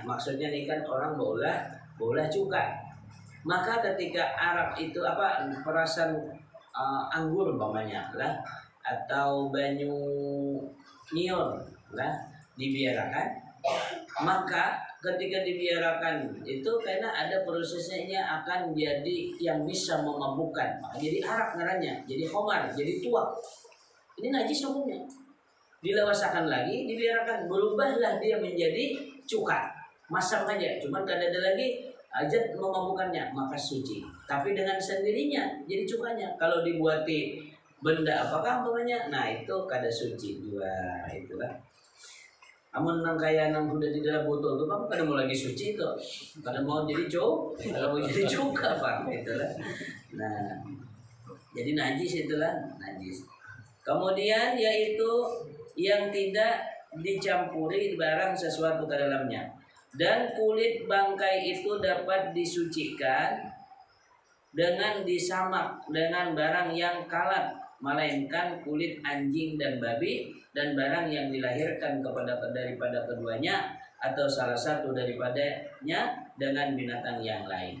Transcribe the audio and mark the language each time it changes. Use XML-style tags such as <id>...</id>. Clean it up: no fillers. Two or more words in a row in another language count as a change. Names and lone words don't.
<id>Maksudnya ini kan orang bola cuka. Maka ketika arak itu perasan anggur umpamanya lah atau banyu nyiur lah dibiarkan, maka ketika dibiarkan itu karena ada prosesnya akan jadi yang bisa memabukkan, maka jadi arak ngarannya, jadi khamar, jadi tuak. Ini najis hukumnya. Dilewasakan lagi, dibiarkan berubahlah dia menjadi cuka.</id> <bjn>Masak aja, cuman kada ada lagi ajat memabukkannya, maka suci. Tapi dengan sendirinya jadi cukanya. Kalau dibuati benda apakah umpamanya, nah itu kada suci juga itulah. Amun nang kaya nang udah di dalam botol tuh kamu kada mau lagi suci itu, kada mau jadi kalau mau jadi cuka pak itulah. Nah jadi najis itulah najis.</bjn> <id>Kemudian yaitu yang tidak dicampuri barang sesuatu ke dalamnya. Dan kulit bangkai itu dapat disucikan dengan disamak dengan barang yang kalat, melainkan kulit anjing dan babi dan barang yang dilahirkan daripada keduanya atau salah satu daripadanya dengan binatang yang lain.</id>